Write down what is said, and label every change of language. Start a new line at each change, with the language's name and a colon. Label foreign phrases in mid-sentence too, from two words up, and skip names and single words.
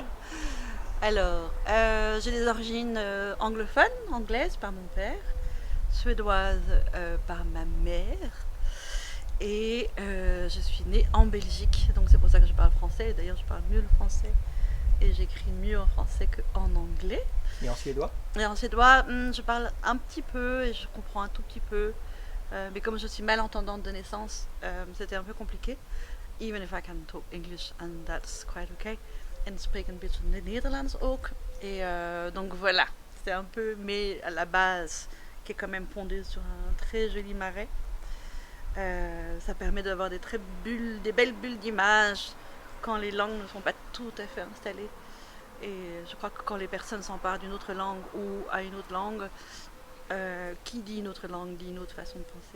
French: Alors, j'ai des origines anglophones, anglaises par mon père, suédoises par ma mère, et je suis née en Belgique, donc c'est pour ça que je parle français. D'ailleurs, je parle mieux le français et j'écris mieux en français qu'en anglais. Et en suédois? Et en suédois, je parle un petit peu et je comprends un tout petit peu. Mais comme je suis malentendante de naissance, c'était un peu compliqué.
English: Even if I can talk English and that's quite okay.
Dutch: En spreek een beetje Nederlands ook.
French: Et donc voilà, c'est un peu, mais à la base, qui est quand même fondée sur un très joli marais. Ça permet d'avoir des belles bulles d'images quand les langues ne sont pas tout à fait installées. Et je crois que quand les personnes s'emparent d'une autre langue ou à une autre langue, qui dit une autre langue dit une autre façon de penser.